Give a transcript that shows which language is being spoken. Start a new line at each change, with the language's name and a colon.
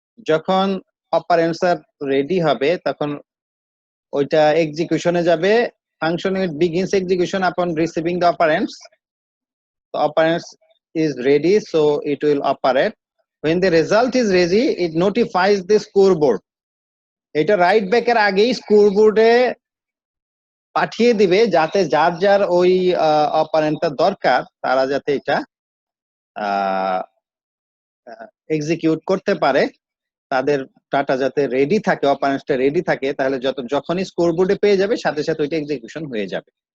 Bangla: যখন operands ready হবে তখন ওইটা এক্সিকিউশনে যাবে।
English: Function unit begins execution upon receiving the operands. The operands is ready, so it will operate. When the result is ready, it notifies the scoreboard.
Bangla: এটা right ব্যাকের আগেই স্কোরবোর্ডে পাঠিয়ে দিবে যাতে যার যার ওই অপারেন্টটা দরকার তারা যাতে এটা এক্সিকিউট করতে পারে, তাদের ডাটা যাতে রেডি থাকে, অপারেন্টসটা রেডি থাকে, তাহলে যখনই স্কোরবোর্ডে পেয়ে যাবে সাথে সাথে ওইটা এক্সিকিউশন হয়ে যাবে।